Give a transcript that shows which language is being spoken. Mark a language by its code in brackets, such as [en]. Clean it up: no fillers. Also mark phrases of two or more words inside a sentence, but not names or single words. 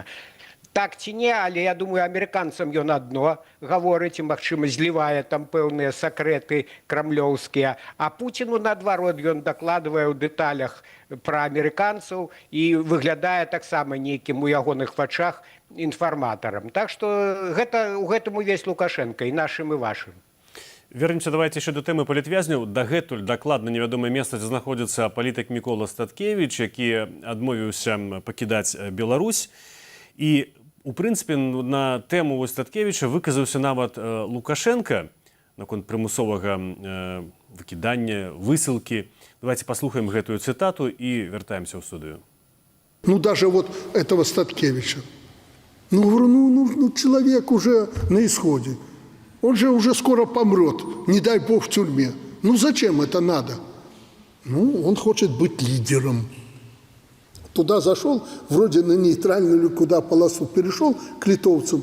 [be] Так ці не, але я думаю, амерыканцам ён адно гаворыць і, магчыма, злівае там пэўныя сакрэты крамлёўскія, а Пуціну, наадварот, ён дакладвае ў дэталях пра амерыканцаў і выглядае таксама нейкім у ягоных вачах інфарматарам. Так што гэта, у гэтым увесь Лукашенко, і нашым, і вашым. [ru] Вернемся, давайте еще до [be] тэмы палітвязняў. Дагэтуль дакладна невядомае месца, дзе знаходзіцца палітык Мікола Статкевіч, які адмовіўся пакідаць Беларусь. І, у прынцыпе, на тэму Статкевіча выказаўся нават Лукашенко наконт прымусовага выкідання, высылкі. Давайте паслухаем гэтую цытату і вяртаемся ў студыю. [ru] Ну, даже вот этого Статкевича. Ну, говорю, человек уже на исходе. Он же уже скоро помрет, не дай бог в тюрьме. Ну, зачем это надо? Ну, он хочет быть лидером. Туда зашел, вроде на нейтральную или куда полосу перешел, к литовцам.